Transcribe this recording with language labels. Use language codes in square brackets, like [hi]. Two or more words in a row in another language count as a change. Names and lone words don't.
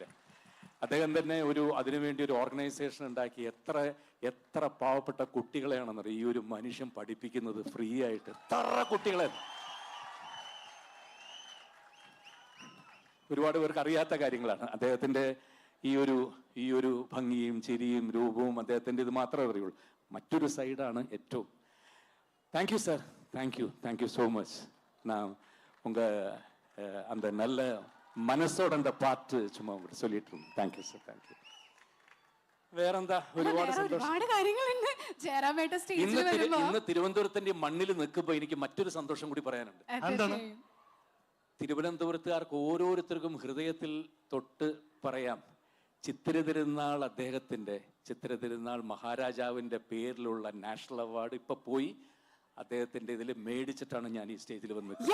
[ml] അദ്ദേഹം തന്നെ അതിനുവേണ്ടി ഒരു ഓർഗനൈസേഷൻ ഉണ്ടാക്കി എത്ര പാവപ്പെട്ട കുട്ടികളെയാണെന്നറിയാം ഈ ഒരു മനുഷ്യൻ പഠിപ്പിക്കുന്നത് ഫ്രീ ആയിട്ട്. എത്ര കുട്ടികളെ, ഒരുപാട് പേർക്ക് അറിയാത്ത കാര്യങ്ങളാണ്. അദ്ദേഹത്തിൻ്റെ ഈ ഒരു ഭംഗിയും ചിരിയും രൂപവും അദ്ദേഹത്തിൻ്റെ ഇത് മാത്രമേ അറിയുള്ളൂ. മറ്റൊരു സൈഡാണ് ഏറ്റവും. [en] thank you sir, thank you so much. [ta] நான் அந்த நல்ல மனசோட அந்த பாட்டு சும்மா சொல்லிட்டு இருந்தேன். [en] thank you sir, thank you. [ml] വേറെന്താ, ഒരുപാട് സന്തോഷം. ഒരുപാട് കാര്യങ്ങളുണ്ട് ജയറാമേട്ട സ്റ്റേജിൽ വരുമ്പോ. ഇന്ന് തിരുവനന്തപുരത്തിന്റെ മണ്ണിൽ നിൽക്കുമ്പോൾ എനിക്ക് മറ്റൊരു സന്തോഷം കൂടി പറയാനുണ്ട്. തിരുവനന്തപുരത്തുകാർക്ക് ഓരോരുത്തർക്കും ഹൃദയത്തിൽ തൊട്ട് പറയാം, ചിത്തിര തിരുനാൾ ചിത്തിര തിരുനാൾ മഹാരാജാവിന്റെ പേരിലുള്ള [en] national award [ml] ഇപ്പൊ പോയി അദ്ദേഹത്തിന്റെ ഇതിൽ മേടിച്ചിട്ടാണ് ഞാൻ ഈ സ്റ്റേജിൽ വന്നത്.